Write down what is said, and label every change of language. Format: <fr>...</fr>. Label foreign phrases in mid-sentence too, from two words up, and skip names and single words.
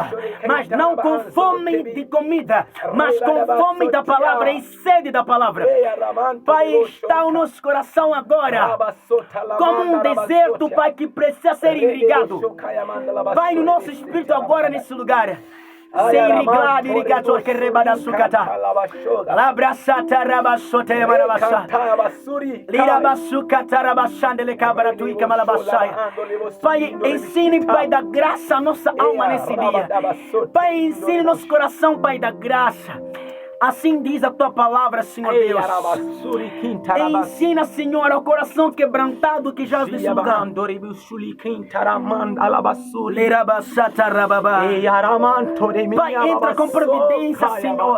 <pt>Mas não com fome de comida. Mas com fome da palavra e sede da palavra. Pai, está o nosso coração agora como um deserto, Pai, que precisa ser irrigado. Pai, no nosso espírito agora nesse lugar. Ser irrigado, irrigato que rebada sucata. Labrasata rabasote marabasa. Lirabasucata rabasande le cabra tuica malabasaia. Pai, ensine, Pai da graça, a nossa alma nesse dia. Pai, ensine nosso coração, Pai da graça. Assim diz a tua palavra, Senhor Deus. Ensina, Senhor, ao coração quebrantado que jaz nesse lugar. Pai, entra com providência, Senhor.</pt>